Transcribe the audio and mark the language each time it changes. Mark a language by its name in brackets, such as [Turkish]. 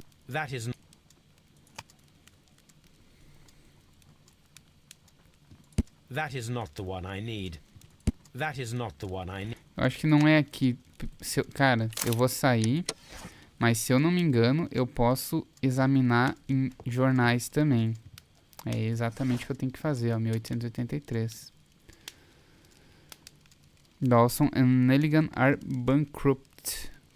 [English] That is That is not the one I need. That is not the one I need. [Portuguese] Eu acho que não é aqui. Cara, eu vou sair. Mas se eu não me engano, eu posso examinar em jornais também. É exatamente o que eu tenho que fazer, ó. 1883. [English] Dawson and Nelligan are bankrupt.